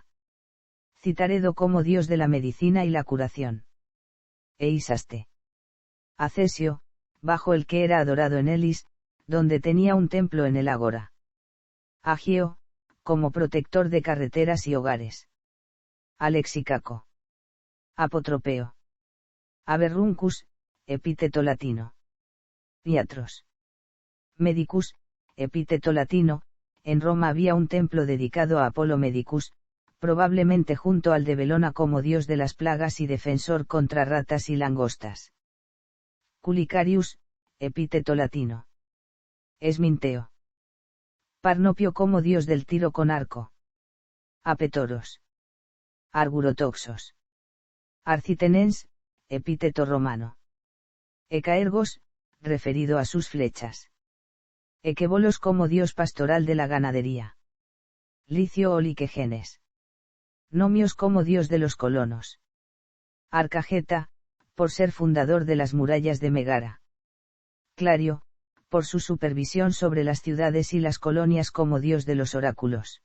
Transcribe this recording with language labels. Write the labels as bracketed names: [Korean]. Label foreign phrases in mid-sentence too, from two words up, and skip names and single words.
[Spanish] Citaredo como dios de la medicina y la curación. Eisaste. Acesio, bajo el que era adorado en Elis, donde tenía un templo en el ágora. Agio, como protector de carreteras y hogares. Alexicaco. Apotropeo. Aberruncus, epíteto latino. Iatros. Medicus, epíteto latino, en Roma había un templo dedicado a Apolo Medicus, probablemente junto al de Belona como dios de las plagas y defensor contra ratas y langostas. Culicarius, epíteto latino. Esminteo. Parnopio como dios del tiro con arco. Apetoros. Argurotoxos. Arcitenens, epíteto romano. Ecaergos, referido a sus flechas. Equebolos como dios pastoral de la ganadería. Licio o Liquegenes. Nomios como dios de los colonos. Arcageta, por ser fundador de las murallas de Megara. Clario, por su supervisión sobre las ciudades y las colonias como dios de los oráculos.